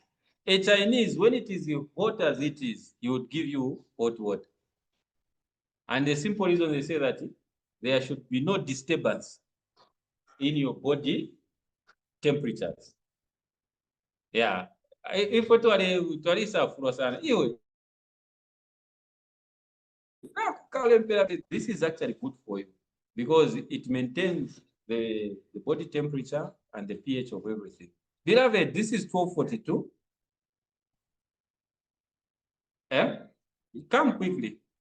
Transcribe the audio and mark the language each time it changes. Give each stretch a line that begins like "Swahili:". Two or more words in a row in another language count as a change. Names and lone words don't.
English: A Chinese, when it is hot as it is, he would give you hot water. And the simple reason they say that there should be no disturbance in your body temperatures. Yeah. If
Bemba: twalisa fulo sana.
English: This is actually good for you because it maintains the body temperature and the pH of everything. Beloved, this is 1242. Come quickly.